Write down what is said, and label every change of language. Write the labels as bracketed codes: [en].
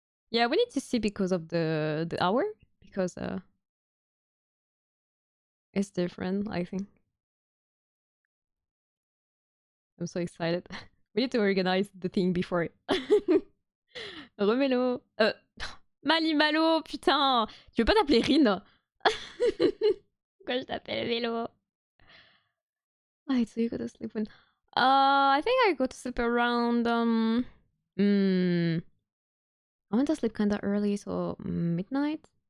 [en] Yeah, we need to see because of the hour. Because it's different, I think. I'm so excited. We need to organize the thing before. [fr] Remelo. Mali Malo, putain. Tu veux pas t'appeler Rin? Pourquoi je t'appelle Vélo? [en] Alright, so you go to sleep when... I think I go to sleep around... I went to sleep kinda early, so midnight?